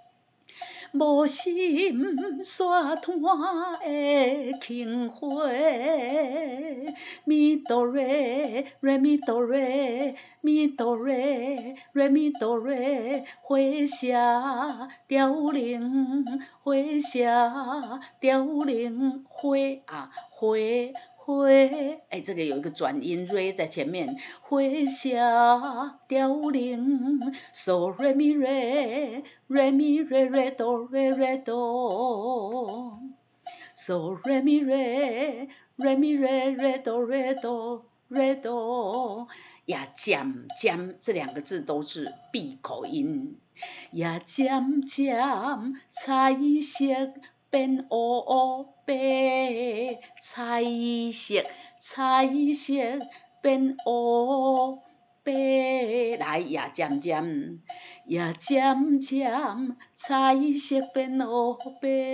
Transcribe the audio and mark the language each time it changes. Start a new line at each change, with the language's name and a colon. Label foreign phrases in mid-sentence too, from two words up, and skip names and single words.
Chinese: 煞炭的轻火，咪哆瑞瑞咪哆瑞咪哆瑞瑞咪哆瑞，火色凋零，火色凋零，火这个有一个转音 re 在前面，火色凋零 ，so re mi re re mi re re do re re do，so re mi re re mi re re do re do 瑞哆，呀渐渐这两个字都是闭口音。呀渐渐彩色变乌乌白，彩色变乌白，来呀渐渐，呀渐渐彩色变乌白。